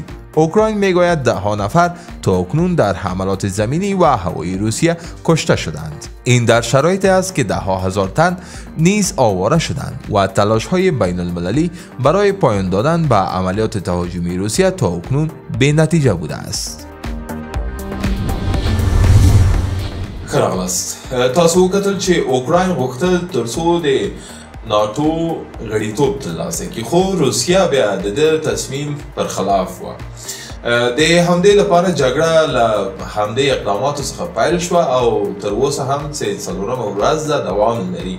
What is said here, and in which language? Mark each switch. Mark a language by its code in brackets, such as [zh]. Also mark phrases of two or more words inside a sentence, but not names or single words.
[fa] اوکراین میگوید ده‌ها نفر تا اکنون در حملات زمینی و هوایی روسیه کشته شدند. این در شرایطی است که ده‌ها هزار تن نیز آواره شدند و تلاش‌های بین‌المللی برای پایان دادن به عملیات تهاجمی روسیه تا اکنون بی‌نتیجه بوده است. [ps] خراغلاست تاسو وکتل چې اوکراین غوښتل ترڅو د ناتو غړیتوب ترلاسه کړي خو روسیه بیا د دې تصمیم پر خلاف وه د همدې لپاره جګړه له همدې اقداماتو څخه پیل شوه او تر اوسه هم چې څلورمه ورځ ده دوام لري